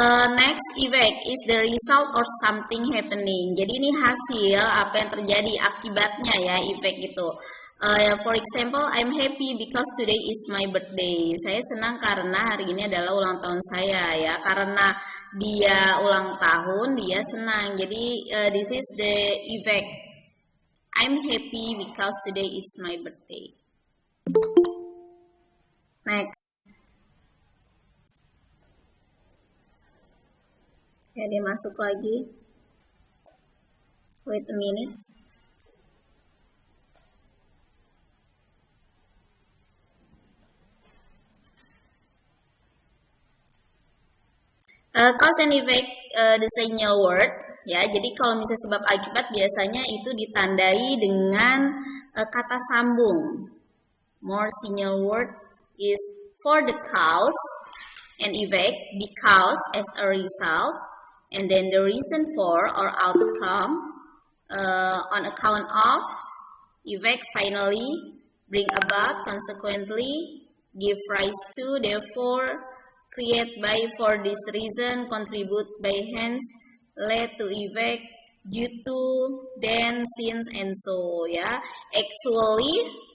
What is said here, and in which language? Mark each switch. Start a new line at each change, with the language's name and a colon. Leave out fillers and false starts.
English: Next effect is the result or something happening.
Indonesian: Jadi ini hasil apa yang terjadi, akibatnya ya, effect itu.
English: For example, I'm happy because today is my birthday.
Indonesian: Saya senang karena hari ini adalah ulang tahun saya ya. Karena dia ulang tahun, dia senang. Jadi
English: this is the effect. I'm happy because today is my birthday. Next.
Indonesian: Ya, dia masuk lagi.
English: Wait a minute. Cause and effect, the signal word.
Indonesian: Ya, jadi kalau misalnya sebab akibat biasanya itu ditandai dengan kata sambung.
English: More signal word is for the cause and effect, because as a result, and then the reason for or outcome, on account of, effect finally, bring about, consequently, give rise to, therefore, create by, for this reason, contribute by, hence, lead to, effect, due to, then, since, and so. Ya, actually